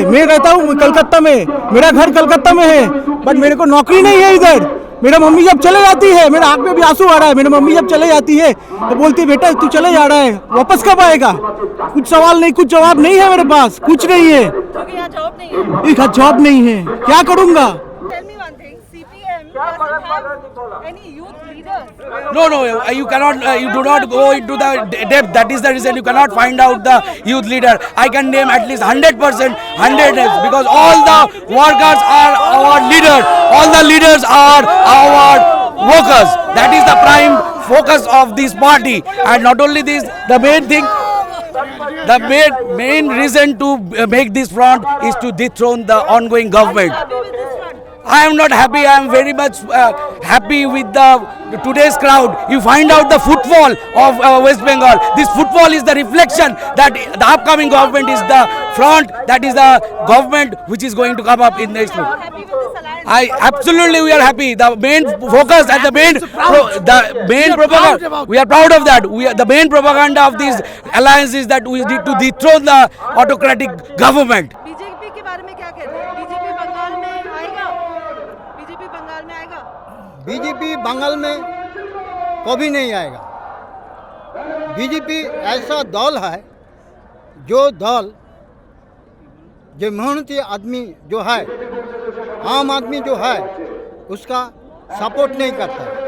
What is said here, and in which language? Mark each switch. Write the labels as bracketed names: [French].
[Hindi] मैं रहता हूँ कलकत्ता में, मेरा घर कलकत्ता में है, बट मेरे को नौकरी नहीं है इधर। मेरा मम्मी जब चले जाती है, मेरे आँख में भी आंसू आ रहा है, मेरी मम्मी जब चले जाती है तो बोलती है बेटा तू चले जा रहा है, वापस कब आएगा? कुछ सवाल नहीं, कुछ जवाब नहीं है मेरे पास, कुछ नहीं है, क्योंकि यहाँ जॉब नहीं है। एक जॉब नहीं है, क्या करूँगा? [English] Tell me one thing, CPM doesn't have any youth leaders. No, you cannot, you do not go into the depth. That is the reason you cannot find out the youth leader. I can name at least 100%, 100 names, because all the workers are our leaders. All the leaders are our workers. That is the prime focus of this party. And not only this, the main thing, the main reason to make this front is to dethrone the ongoing government. Happy with this front? I am not happy. I am very much happy with the today's crowd. You find out the footfall of West Bengal. This footfall is the reflection that the upcoming government is the front. That is the government which is going to come up in next month. Happy with this alliance? Absolutely we are happy. The main focus and the main propaganda. We are proud of that. The main propaganda of this alliance is that we need to dethrone the autocratic government. [Hindi] BJP के बारे में क्या कहते हैं? BJP Bengal में आएगा? BJP Bengal BJP Bengal में कभी नहीं आएगा। बीजेपी ऐसा दल है जो मेहनती आदमी जो है, आम आदमी जो है, उसका सपोर्ट नहीं करता।